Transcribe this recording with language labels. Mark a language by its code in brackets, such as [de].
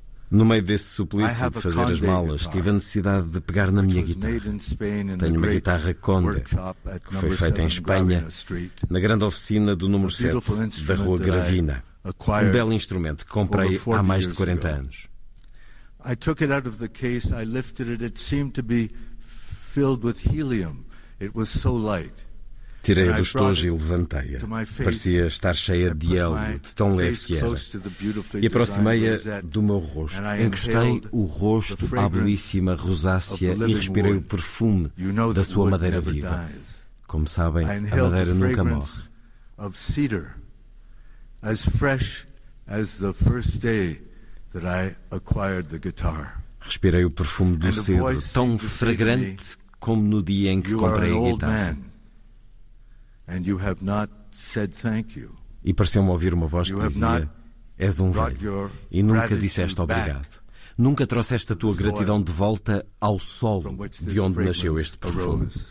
[pt] No meio desse suplício de fazer as malas, tive a necessidade de pegar na minha guitarra. Tenho uma guitarra Conde, que foi feita em Espanha, na grande oficina do número 7 da Rua Gravina. Um belo instrumento que comprei há mais de 40 anos. [en] I took it out of the case, I lifted it, it seemed to be filled with helium. It was so light. [pt] Tirei-a do estojo e levantei-a. Parecia estar cheia de hélio, de tão leve que era. E aproximei-a do meu rosto. Encostei o rosto à belíssima rosácea e respirei o perfume da sua madeira viva. Como sabem, a madeira nunca morre. [en] Of cedar, as fresh as the first day that I acquired the guitar. [pt] Respirei o perfume do cedro, tão fragrante como no dia em que comprei a guitarra. [en] And you have not said thank you. [pt] E pareceu-me ouvir uma voz que dizia: és um velho e nunca disseste obrigado. Nunca trouxeste a tua gratidão de volta ao solo de onde nasceu este perfume.